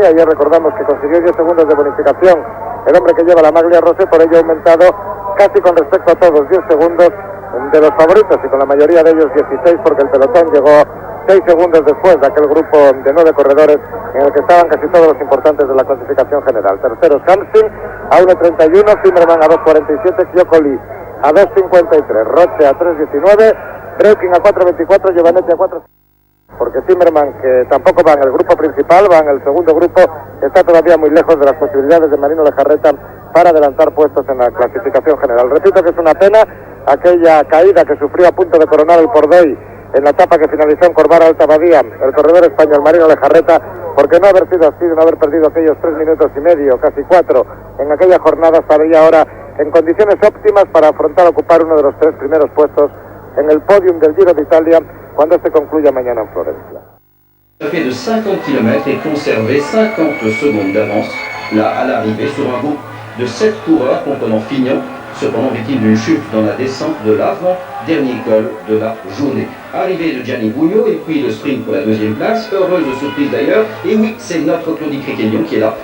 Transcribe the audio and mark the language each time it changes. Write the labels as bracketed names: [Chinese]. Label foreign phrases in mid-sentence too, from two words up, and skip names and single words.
[Spanish] Ayer recordamos que consiguió 10 segundos de bonificación el hombre que lleva la maglia rosa, por ello ha aumentado casi con respecto a todos 10 segundos de los favoritos, y con la mayoría de ellos 16, porque el pelotón llegó 6 segundos después de aquel grupo de 9 corredores en el que estaban casi todos los importantes de la clasificación general. Terceros Hamstin a 1.31, Zimmerman a 2.47, Chiocoli a 2.53, Roche a 3.19, Preukin a 4.24, Giovanetti a 4. Porque Zimmerman, que tampoco va en el grupo principal, va en el segundo grupo, está todavía muy lejos de las posibilidades de Marino Lejarreta para adelantar puestos en la clasificación general. Repito que es una pena aquella caída que sufrió a punto de coronar el Pordoi en la etapa que finalizó en Corvara Alta Badía el corredor español Marino Lejarreta, porque no haber sido así, no haber perdido aquellos 3 minutos y medio, casi 4, en aquella jornada, estaría ahora en condiciones óptimas para afrontar ocupar uno de los 3 primeros puestos en el podium del Giro de Italia cuando se concluya mañana en Florencia. [French] Fait de 50 km et conservé 50 secondes d'avance là à l'arrivée sur un groupe de 7 coureurs comprenant Fignon, cependant victime d'une chute dans la descente de l'avant-dernier col de la journée. Arrivée de Gianni Buño et puis le sprint pour la 2e place, heureuse surprise d'ailleurs, et oui, c'est notre Claude Krikelion qui est là.